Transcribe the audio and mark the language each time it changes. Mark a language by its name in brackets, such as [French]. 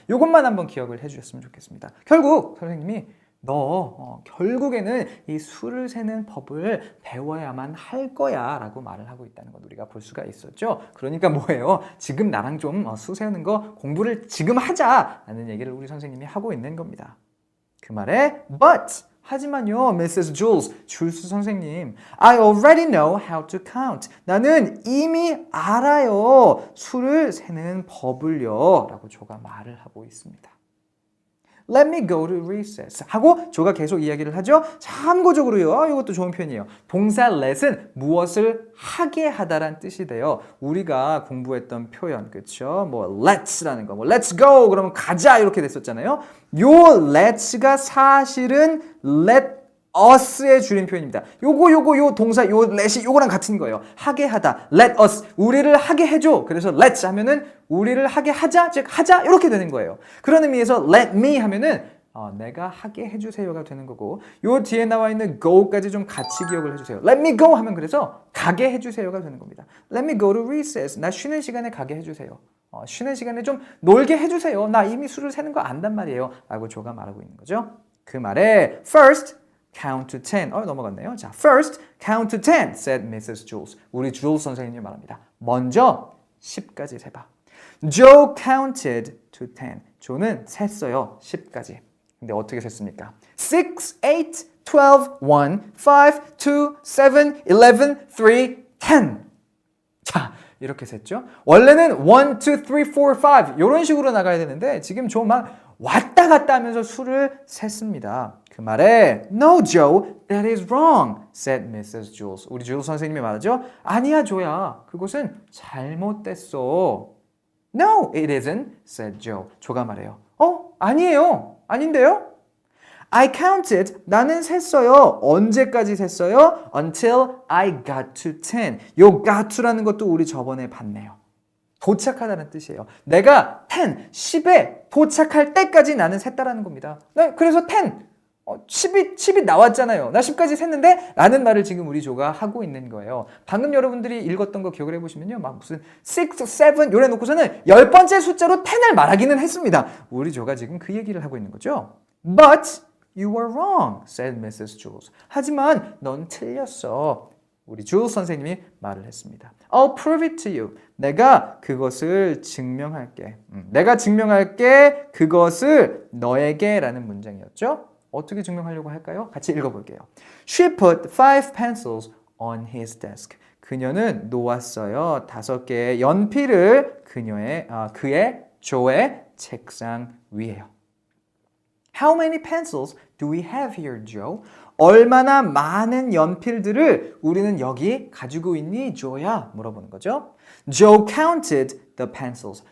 [Korean] 이것만 한번 기억을 해주셨으면 좋겠습니다. 결국 선생님이 너 결국에는 이 수를 세는 법을 배워야만 할 거야 라고 말을 하고 있다는 것 우리가 볼 수가 있었죠. 그러니까 뭐예요? 지금 나랑 좀 수 세우는 거 공부를 지금 하자 라는 얘기를 우리 선생님이 하고 있는 겁니다. 그 말에 but 하지만요, Mrs. [English] Jules, [Korean] 줄스 선생님, [English] I already know how to count. [Korean] 나는 이미 알아요. 수를 세는 법을요. 라고 조가 말을 하고 있습니다. [English] Let me go to recess. [Korean] 하고 조가 계속 이야기를 하죠. 참고적으로요. 이것도 좋은 표현이에요. 동사 let은 무엇을 하게 하다란 뜻이 돼요. 우리가 공부했던 표현, 그렇죠? 뭐 let's라는 거, 뭐 let's go 그러면 가자 이렇게 됐었잖아요. 요 let's가 사실은 let us의 줄임 표현입니다. 요 동사 요 let이 요거랑 같은 거예요. 하게 하다. let us. 우리를 하게 해줘. 그래서 let's 하면은 우리를 하게 하자. 즉 하자. 이렇게 되는 거예요. 그런 의미에서 let me 하면은 내가 하게 해주세요가 되는 거고 요 뒤에 나와 있는 go까지 좀 같이 기억을 해주세요. let me go 하면 그래서 가게 해주세요가 되는 겁니다. [English] let me go to recess. [Korean] 나 쉬는 시간에 가게 해주세요. 쉬는 시간에 좀 놀게 해주세요. 나 이미 수를 세는 거 안단 말이에요. 라고 조가 말하고 있는 거죠. 그 말에 first [English] count to 10. [Korean] 넘어갔네요. [English] 자, first, count to 10, said Mrs. Jules. [Korean] 우리 Jules 선생님이 말합니다. 먼저 10까지 세봐. [English] Joe counted to 10. [Korean] 조는 셌어요. 10까지. 근데 어떻게 셌습니까? 6, 8, 12, 1, 5, 2, 7, 11, 3, 10. 자, 이렇게 셌죠. 원래는 1, 2, 3, 4, 5 이런 식으로 나가야 되는데 지금 조 막 왔다 갔다 하면서 수를 셌습니다. 그 말에 [English] No, Joe, that is wrong, said Mrs. Jules. [Korean] 우리 Jules 선생님이 말하죠. 아니야, 조야. 그것은 잘못됐어. [English] No, it isn't, said Joe. [Korean] 조가 말해요. 아니에요. 아닌데요? [English] I counted. [Korean] 나는 셌어요. 언제까지 셌어요? [English] Until I got to 10. [Korean] 요 got to라는 것도 우리 저번에 봤네요. 도착하다는 뜻이에요. 내가 10에 도착할 때까지 나는 셌다라는 겁니다. 네, 그래서 10이 나왔잖아요. 나 10까지 셌는데 라는 말을 지금 우리 조가 하고 있는 거예요. 방금 여러분들이 읽었던 거 기억을 해보시면요. 막 무슨 6, 7 요래 놓고서는 10번째 숫자로 10을 말하기는 했습니다. 우리 조가 지금 그 얘기를 하고 있는 거죠. [English] But you were wrong, said Mrs. [Korean] Jules. 하지만 넌 틀렸어. 우리 Jules 선생님이 말을 했습니다. [English] I'll prove it to you. [Korean] 내가 그것을 증명할게. 내가 증명할게. 그것을 너에게 라는 문장이었죠. 어떻게 증명하려고 할까요? 같이 읽어볼게요. [English] She put 5 pencils on his desk. [Korean] 그녀는 놓았어요. 5개의 연필을 그의 조의 책상 위에요. [English] How many pencils do we have here, Joe? [Korean] 얼마나 많은 연필들을 우리는 여기 가지고 있니, 조야? 물어보는 거죠. [English] Joe counted the pencils.